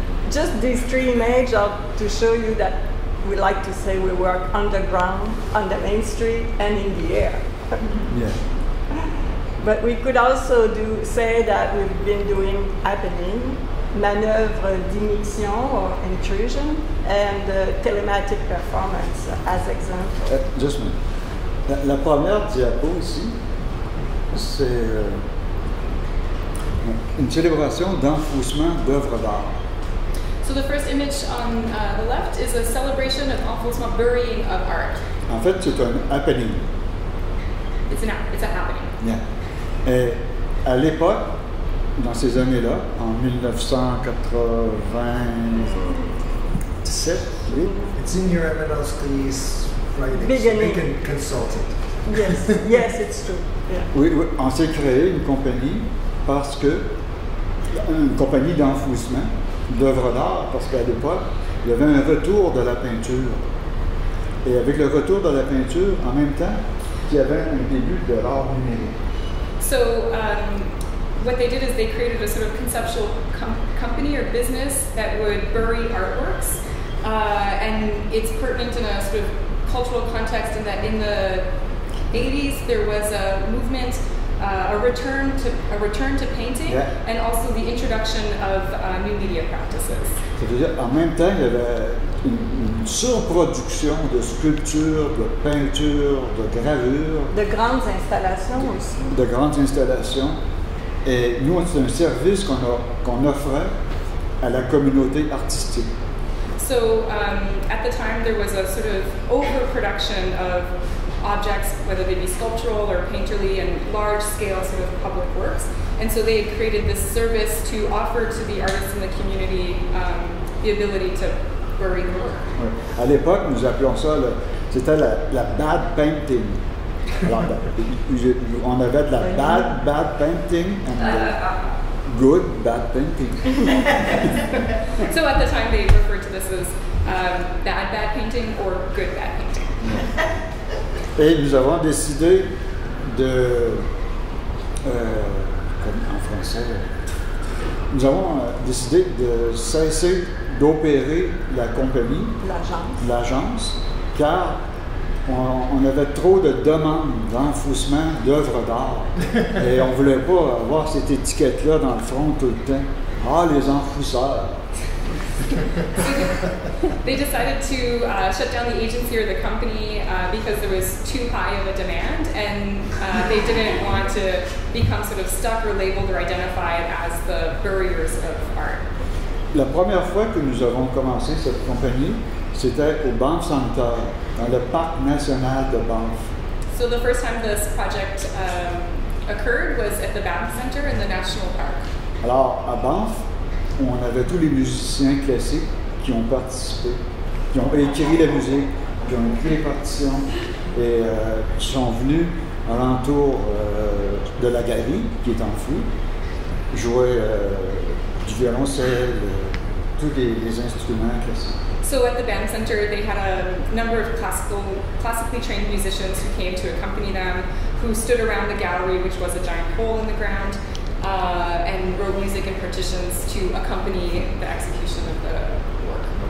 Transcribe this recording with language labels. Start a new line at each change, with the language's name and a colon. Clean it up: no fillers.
English: Just these 3 images are to show you that we like to say we work underground, on the main street, and in the air. Yeah. But we could also say that we've been doing happening,
French: manœuvre d'immixtion
English: or intrusion, and telematic performance as example. Just a minute.
French: La première diapo ici, c'est une célébration d'enfouissement d'œuvres d'art.
English: So the first image on the left is a celebration of enfoncement, burying of art.
French: En fait, c'est un happening.
English: It's a happening. Yeah.
French: Et à l'époque, dans ces années-là, en 1997, oui.
English: It's in your Eminowski's writing. Beginning. So you can consult it. Yes, yes, it's true. Yeah.
French: Oui, on s'est créé une compagnie parce que une compagnie d'enfouissement d'œuvres d'art, parce qu'à l'époque, il y avait un retour de la peinture. Et avec le retour de la peinture, en même temps, il y avait un début de l'art numérique.
English: So what they did is they created a sort of conceptual company or business that would bury artworks, and it's pertinent in a sort of cultural context in that in the 80s there was a movement, a return to painting, yeah. And also the introduction of new media practices.
French: C'est-à-dire, en même temps, il y avait une surproduction de sculptures, de peintures, de gravures. De grandes installations aussi. De grandes installations. Et nous, c'est un service qu'on offrait à la communauté artistique.
English: So at the time there was a sort of overproduction of objects, whether they be sculptural or painterly and large-scale sort of public works. And so they had created this service to offer to the artists in the community the ability to bury the work.
French: Ouais. À l'époque, nous appelions ça, c'était la bad painting. Alors, on avait de la bad painting
English: and good bad painting. So at the time they referred to this as bad painting or good bad painting.
French: Et nous avons décidé de, en français, nous avons décidé de cesser d'opérer la compagnie, l'agence, car on avait trop de demandes d'enfouissement d'œuvres d'art et on ne voulait pas avoir cette étiquette-là dans le front tout le temps. Ah, les enfouisseurs!
English: They decided to shut down the agency or the company because there was too high of a demand, and they didn't want to become sort of stuck or labeled or identified as the buriers of art.
French: La première fois que nous avons commencé cette compagnie, c'était au Banff Center, dans le parc national de Banff.
English: So the first time this project occurred was at the Banff Center in the National Park.
French: Alors, à Banff, on avait tous les musiciens classiques qui ont participé, qui ont écrit la musique, qui ont écrit les partitions et qui sont venus alentour de la galerie qui est enfouie, jouer du violoncelle, tous les instruments classiques.
English: So at the band center, they had a number of classically trained musicians who came to accompany them, who stood around the gallery, which was a giant hole in the ground, and wrote music and partitions to accompany the execution of the work.